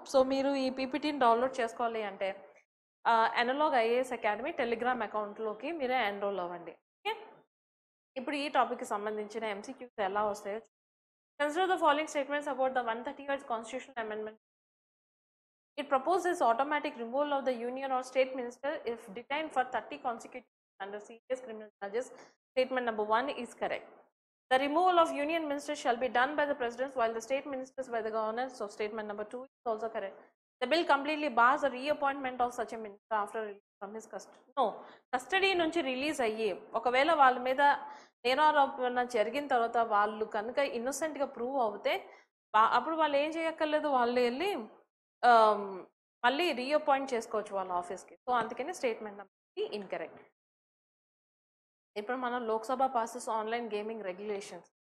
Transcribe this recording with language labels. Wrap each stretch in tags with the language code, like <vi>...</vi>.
<te>So మీరు ఈ పీపీటీని download చేసుకోవాలి అంటే అనలాగ్ ఐఏఎస్ అకాడమీ టెలిగ్రామ్ అకౌంట్లోకి మీరే ఎన్రోల్ అవ్వండి. ఓకే, ఇప్పుడు ఈ టాపిక్కి సంబంధించిన ఎంసీక్యూస్ ఎలా వస్తాయో</te> <en>Consider the following statements about the 138th constitutional amendment. It proposes automatic removal of the union or state minister if detained for 30 consecutive days under serious criminal charges. Statement number 1 is correct. The removal of union ministers shall be done by the president while the state ministers by the governors. So statement number 2 is also correct. The bill completely bars the reappointment of such a minister after release from his custody.</en> <te>No, custody నుంచి release అయ్యి ఒకవేళ వాళ్ళ మీద నేరారోపణ జరిగిన తర్వాత వాళ్ళు కనుక ఇన్నోసెంట్గా ప్రూవ్ అవుతే అప్పుడు వాళ్ళు ఏం చేయక్కర్లేదు, వాళ్ళు వెళ్ళి మళ్ళీ రీఅపాయింట్ చేసుకోవచ్చు వాళ్ళ ఆఫీస్కి. సో అందుకని స్టేట్మెంట్ నెంబర్ ఇన్కరెక్ట్. ఇప్పుడు మనం</te> <en>Lok Sabha passes online gaming regulations.</en>